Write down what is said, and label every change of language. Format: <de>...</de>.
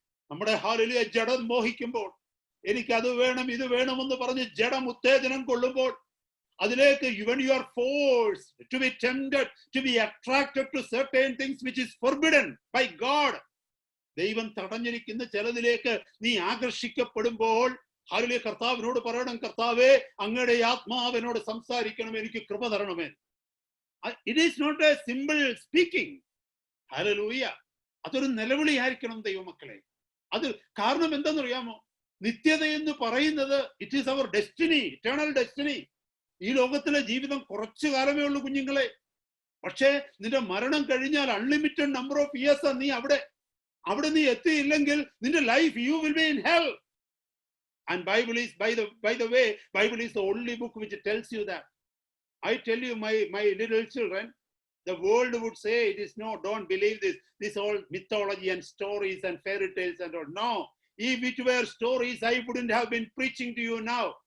<ml>നമ്മുടെ ഹാലിലെ ജഡം മോഹിക്കുമ്പോൾ, എനിക്ക് അത് വേണം ഇത് വേണമെന്ന് പറഞ്ഞ് ജഡം ഉത്തേജനം കൊള്ളുമ്പോൾ, അതിലേക്ക്</ml> <en>when you are forced to be tempted, to be attracted to certain things which is forbidden by God,</en> <ml>ദൈവം തടഞ്ഞിരിക്കുന്ന ചിലതിലേക്ക് നീ ആകർഷിക്കപ്പെടുമ്പോൾ ഹാലിലെ കർത്താവിനോട് പറയണം, കർത്താവേ, അങ്ങയുടെ ആത്മാവിനോട് സംസാരിക്കണം, എനിക്ക് കൃപ തരണമേ.</ml> <en>It is not a simple speaking.</en> <ml>Hallelujah. അതൊരു നിലവിളിയായിരിക്കണം ദൈവമക്കളെ. അത് കാരണം എന്താണെന്നറിയാമോ? നിത്യത എന്ന് പറയുന്നത്</ml> <en>It is our destiny, eternal destiny.</en> <ml>ഈ ലോകത്തിലെ ജീവിതം കുറച്ചു കാലമേ ഉള്ളൂ കുഞ്ഞുങ്ങളെ. പക്ഷേ നിന്റെ മരണം കഴിഞ്ഞാൽ</ml> <en>unlimited number of years</en> <ml>നീ അവിടെ നീ എത്തിയില്ലെങ്കിൽ നിന്റെ life</ml> <en>You will be in hell. And Bible is by the way, Bible is the only book which tells you that. I tell you, my little children, the world would say it is no, don't believe this all mythology and stories and fairy tales and all. No, if it were stories, I wouldn't have been preaching to you now.</en>